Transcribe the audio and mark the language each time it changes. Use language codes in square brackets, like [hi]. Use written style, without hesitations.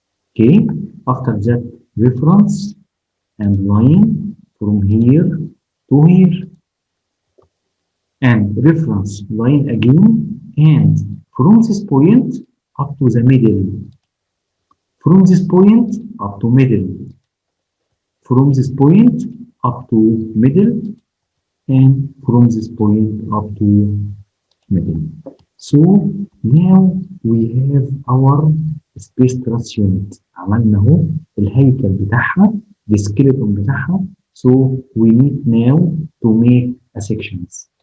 [en] Okay, after that reference and line from here to here, and reference line again, and from this point up to the middle, from this point up to middle, from this point up to middle, and from this point up to middle. So now we have our space truss unit. [ar] عملنا اهو الهيكل بتاعها السكيلتون بتاعها. [en] So we need now to make a sections.